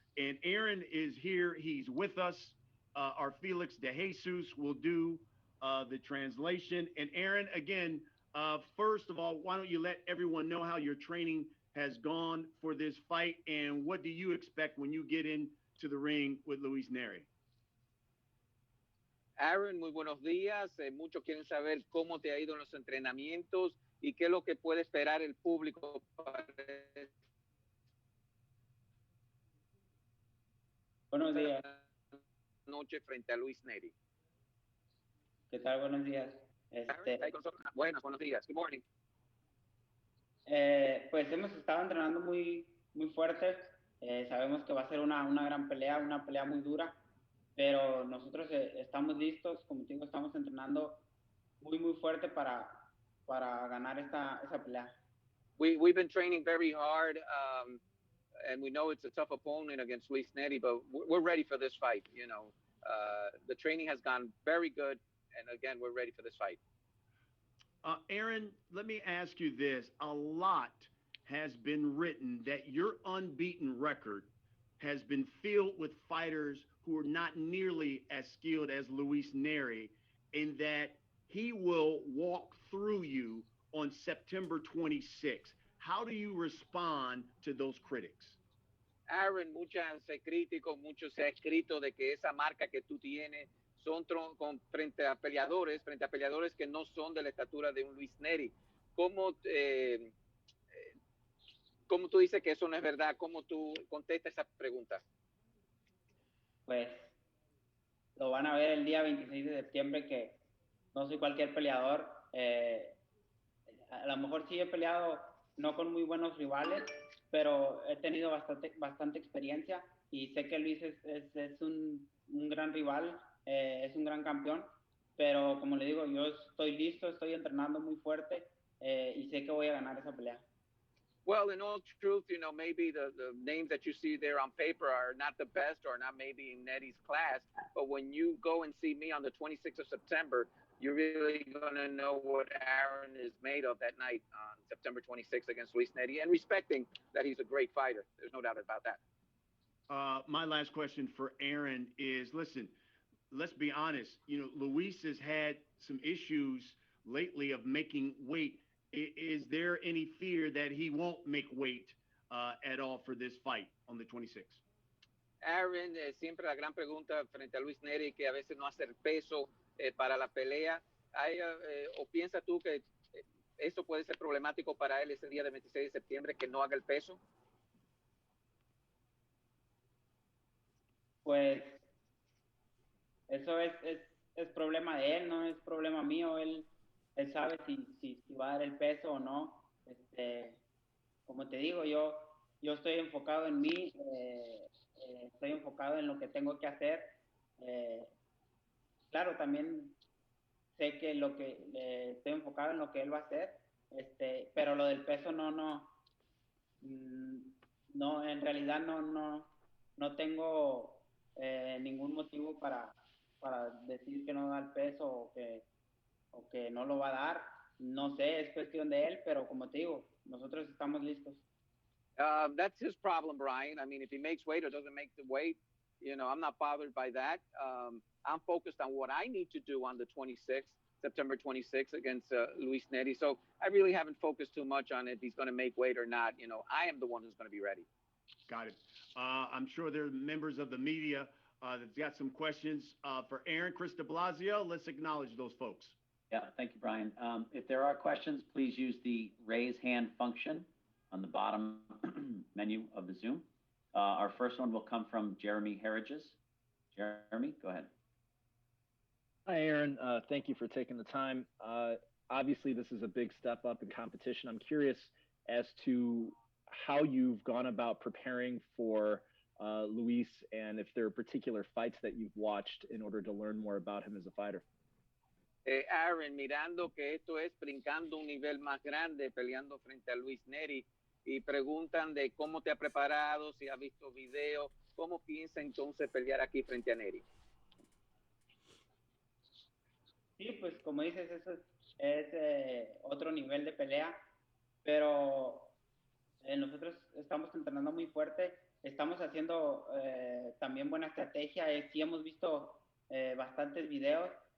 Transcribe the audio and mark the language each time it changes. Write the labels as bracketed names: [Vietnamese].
[English] And Aaron is here. He's with us. Our Felix De Jesus will do the translation. And Aaron, again, first of all, why don't you let everyone know how your training has gone for this fight, and what do you expect when you get into the ring with Luis Neri? [Spanish] Aaron, muy buenos días. Muchos quieren saber cómo te ha ido en los entrenamientos y qué es lo que puede esperar el público para Buenos días. noche frente a Luis Neri. ¿Qué tal? Buenos días. Buenos días. [English] Good morning. [Spanish] Pues hemos estado entrenando muy fuerte. Sabemos que va a ser una gran pelea, una pelea muy dura, pero nosotros estamos listos. Como te digo, estamos entrenando muy fuerte para ganar esa pelea. [English] We've been training very hard, and we know it's a tough opponent against Luis Neri, but we're ready for this fight. You know, the training has gone very good, and again, we're ready for this fight. Aaron, let me ask you this. A lot has been written that your unbeaten record has been filled with fighters who are not nearly as skilled as Luis Neri, and that he will walk through you on September 26th. How do you respond to those critics? [Spanish] Aaron, muchos críticos, mucho se ha escrito de que esa marca que tú tienes son frente a peleadores que no son de la estatura de un Luis Neri. ¿Cómo tú dices que eso no es verdad? ¿Cómo tú contestas esa pregunta? Pues lo van a ver el día 26 de septiembre, que no soy cualquier peleador. A lo mejor sí he peleado no con muy buenos rivales, pero he tenido bastante experiencia y sé que Luis es un gran rival, es un gran campeón, pero como le digo, yo estoy listo, estoy entrenando muy fuerte y sé que voy a ganar esa pelea. [English] Well, in all truth, you know, maybe the names that you see there on paper are not the best or not maybe in Neri's class, but when you go and see me on the 26th of September, you're really going to know what Aaron is made of that night on September 26th against Luis Neri, and respecting that he's a great fighter. There's no doubt about that. My last question for Aaron is, listen, let's be honest. You know, Luis has had some issues lately of making weight. Is there any fear that he won't make weight at all for this fight on the 26th? [Spanish] Aaron, siempre la gran pregunta frente a Luis Neri, que a veces no hace el peso para la pelea. ¿O piensas tú que eso puede ser problemático para él ese día del 26 de septiembre, que no haga el peso? Pues eso es problema de él, no es problema mío. Él sabe si va a dar el peso o no. Como te digo, yo estoy enfocado en mí, estoy enfocado en lo que tengo que hacer. Claro, también sé que estoy enfocado en lo que él va a hacer, pero lo del peso no, en realidad no tengo ningún motivo para decir que no da el peso o que no lo va a dar. No sé, es cuestión de él, pero como te digo, nosotros estamos listos. [English] That's his problem, Brian. I mean, if he makes weight or doesn't make the weight, you know, I'm not bothered by that. I'm focused on what I need to do on the 26th, September 26th against Luis Neri. So I really haven't focused too much on if he's going to make weight or not. You know, I am the one who's going to be ready. Got it. I'm sure there are members of the media that's got some questions for Aaron. Chris de Blasio, let's acknowledge those folks. Yeah, thank you, Brian. If there are questions, please use the raise hand function on the bottom menu of the Zoom. Our first one will come from Jeremy Herridges. Jeremy, go ahead. Hi, Aaron. Thank you for taking the time. Obviously, this is a big step up in competition. I'm curious as to how you've gone about preparing for Luis, and if there are particular fights that you've watched in order to learn more about him as a fighter. [Spanish] Aaron, mirando que esto es brincando un nivel más grande, peleando frente a Luis Neri, y preguntan de cómo te ha preparado, si has visto video, cómo piensa entonces pelear aquí frente a Neri. Sí, pues como dices, eso es otro nivel de pelea, pero nosotros estamos entrenando muy fuerte, estamos haciendo también buena estrategia, sí hemos visto bastantes videos,